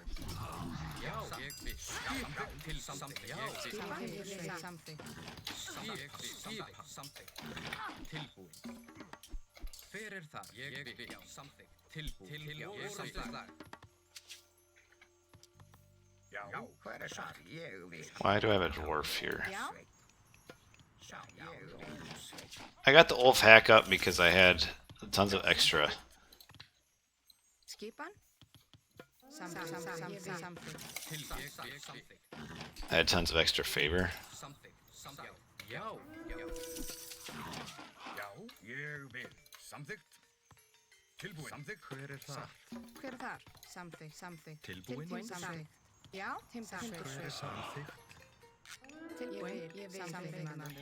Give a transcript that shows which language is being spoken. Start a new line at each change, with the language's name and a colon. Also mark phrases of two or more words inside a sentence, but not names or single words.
Icelandic: Já. Ég vil. Skip. Til samþykkt. Já. Samþykkt. Skipan. Samþykkt. Tilbúin. Hver er það? Ég vil. Samþykkt. Tilbúin. Til orustuslag. Já. Hver er það? Ég vil.
English: Why do I have a dwarf here?
Icelandic: Já. Ég vil.
English: I got the wolf hack up because I had tons of extra.
Icelandic: Skipan. Samþykkt. Til samþykkt.
English: I had tons of extra favor.
Icelandic: Samþykkt. Já. Já. Ég vil. Samþykkt. Tilbúin. Samþykkt. Hver er það? Hver er það? Samþykkt. Tilbúin. Samþykkt. Já. Hver er samþykkt? Tilbúin. Ég vil. Veiðimaður.